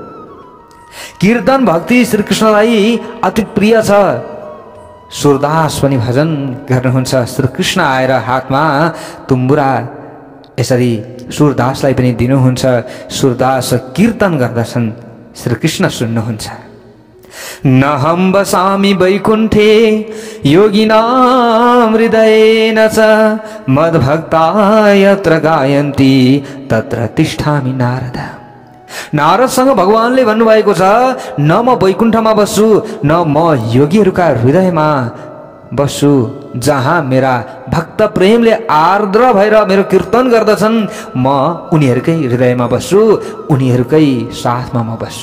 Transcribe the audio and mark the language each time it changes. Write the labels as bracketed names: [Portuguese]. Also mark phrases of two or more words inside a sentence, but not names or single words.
[Nepali] कीर्तन भक्ति श्रीकृष्णलाई अति प्रिय छ। सुरदास पनि भजन गर्नुहुन्छ। श्रीकृष्ण आएर हातमा तुम्बुरा यसरी सुरदासलाई पनि दिनुहुन्छ। सुरदास कीर्तन गर्दछन्, श्रीकृष्ण सुन्नुहुन्छ। [Sanskrit] नहं वसामि वैकुण्ठे योगिनां हृदयेन च, मद्भक्ता यत्र गायन्ति तत्र तिष्ठामि नारद। [Nepali] नारदसँग भगवानले भन्नुभएको छ, न म वैकुण्ठमा बस्छु, न म योगीहरूका हृदयमा बस्छु, जहाँ मेरा भक्त प्रेमले आर्द्र भएर मेरो कीर्तन गर्दछन्, म उनीहरूकै हृदयमा बस्छु, उनीहरूकै साथमा म बस्छु।